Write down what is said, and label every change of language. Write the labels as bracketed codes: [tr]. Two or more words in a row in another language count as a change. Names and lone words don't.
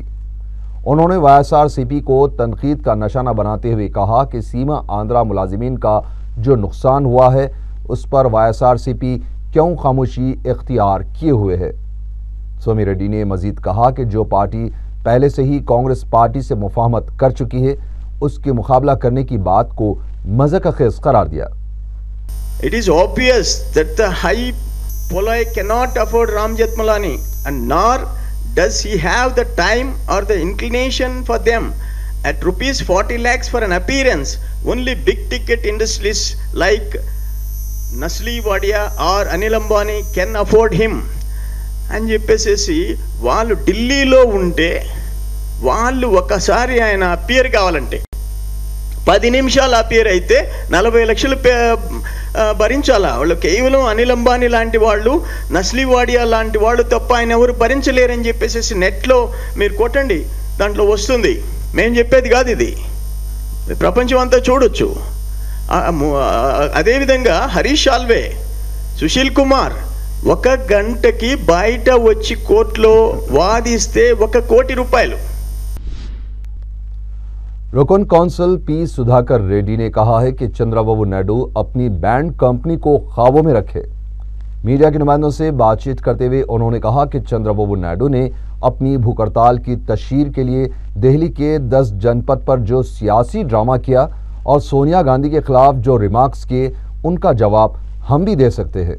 [ur] انہوں نے وائی ایس آر سی پی کو تنقید کا نشانہ بناتے ہوئے کہا کہ سیما آندھرا ملازمین کا جو نقصان ہوا ہے اس پر وائی ایس آر سی پی کیوں خاموشی اختیار کیے ہوئے ہے۔ سومی ریڈی نے مزید کہا کہ جو پارٹی پہلے سے ہی کانگریس پارٹی سے مفاہمت کر چکی ہے اس کے مقابلہ کرنے کی بات کو مذاق خیز قرار دیا۔ [en] It is obvious that the high poloi cannot afford Ram Jethmalani, and nor does he have the time or the inclination for them. At rupees 40 lakhs for an appearance, only big ticket industries like Nasli Wadia or Anil Ambani can afford him. [te] అని చెప్పేసి వాళ్ళు ఢిల్లీలో ఉంటే వాళ్ళు ఒకసారి ఆయన అపియర్ కావాలంటే 10 నిమిషాలు అపియర్ అయితే 40 లక్షలు భరించాలా వాళ్ళు? కేవలం అనిల్ అంబానీ లాంటి వాళ్ళు, నస్లీ వాడియా లాంటి వాళ్ళు తప్ప ఆయన ఎవరు భరించలేరని చెప్పేసి నెట్లో మీరు కొట్టండి, దాంట్లో వస్తుంది. మేము చెప్పేది కాదు, ఇది ప్రపంచం అంతా చూడొచ్చు. అదేవిధంగా హరీష్ సాల్వే, సుశీల్ కుమార్ 1 గంటకి బయట వచ్చి కోర్టులో వాదిస్తే 1 కోటి రూపాయలు. [ur] رکن کونسل پی سدھاکر ریڈی نے کہا ہے کہ چندرا بابو نائیڈو اپنی بینڈ کمپنی کو خوابوں میں رکھے۔ میڈیا کے نمائندوں سے بات چیت کرتے ہوئے انہوں نے کہا کہ چندرا بابو نائیڈو نے اپنی بھوک ہڑتال کی تشہیر کے لیے دہلی کے 10 جنپد پر جو سیاسی ڈرامہ کیا اور سونیا گاندھی کے خلاف جو ریمارکس کیے ان کا جواب ہم بھی دے سکتے ہیں۔